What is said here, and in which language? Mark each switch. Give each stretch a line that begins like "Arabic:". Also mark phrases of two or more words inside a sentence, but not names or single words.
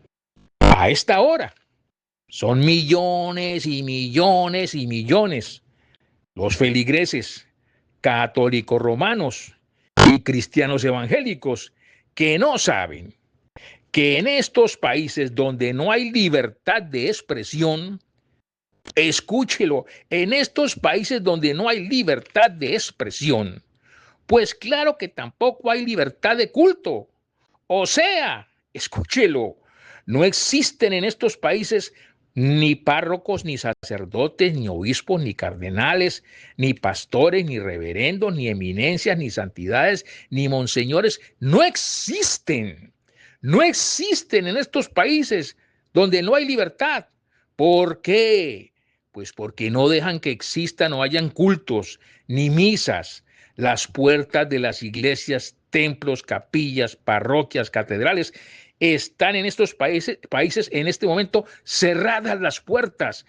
Spanish: A esta hora son millones y millones y millones los feligreses católicos romanos y cristianos evangélicos que no saben que en estos países donde no hay libertad de expresión, escúchelo, en estos países donde no hay libertad de expresión, pues claro que tampoco hay libertad de culto. O sea, escúchelo, no existen en estos países ni párrocos, ni sacerdotes, ni obispos, ni cardenales, ni pastores, ni reverendos, ni eminencias, ni santidades, ni monseñores. No existen. No existen en estos países donde no hay libertad. ¿Por qué? Pues porque no dejan que existan o hayan cultos, ni misas. Las puertas de las iglesias, templos, capillas, parroquias, catedrales están en estos países en este momento cerradas las puertas.